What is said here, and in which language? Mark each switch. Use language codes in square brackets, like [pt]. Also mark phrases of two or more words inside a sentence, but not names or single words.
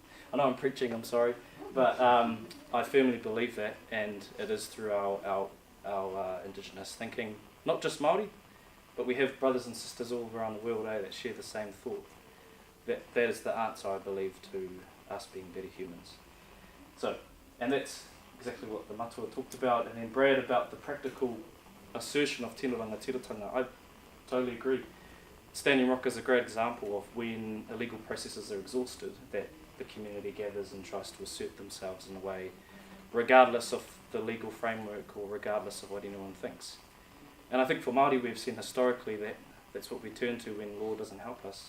[en] I know I'm preaching, I'm sorry, but I firmly believe that, and it is through our Indigenous thinking, not just Māori, but we have brothers and sisters all around the world that share the same thought. That is the answer, I believe, to us being better humans. So, and that's exactly what the matua talked about, and then Brad about the practical assertion of [mi] tino rangatiratanga. [en] I totally agree. Standing Rock is a great example of when illegal processes are exhausted, that the community gathers and tries to assert themselves in a way, regardless of the legal framework or regardless of what anyone thinks. And I think for Māori we've seen historically that that's what we turn to when law doesn't help us.